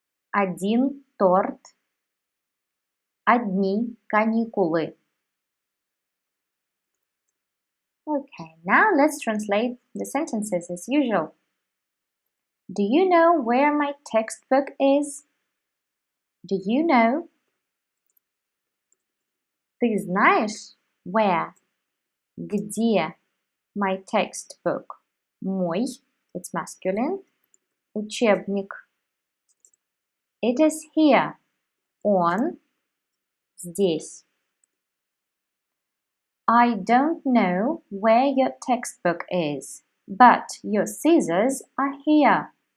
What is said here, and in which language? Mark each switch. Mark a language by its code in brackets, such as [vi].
[ru] Один торт. Одни каникулы. [en] Okay, now let's translate the sentences as usual. Do you know where my textbook is? Do you know? [ru] Ты знаешь, [en] where? [ru] Где? [en] My textbook. [ru] Мой, [en] it's masculine. [ru] Учебник. [en] It is here. [ru] Он. Здесь. [en] I don't know where your textbook is, but your scissors are here.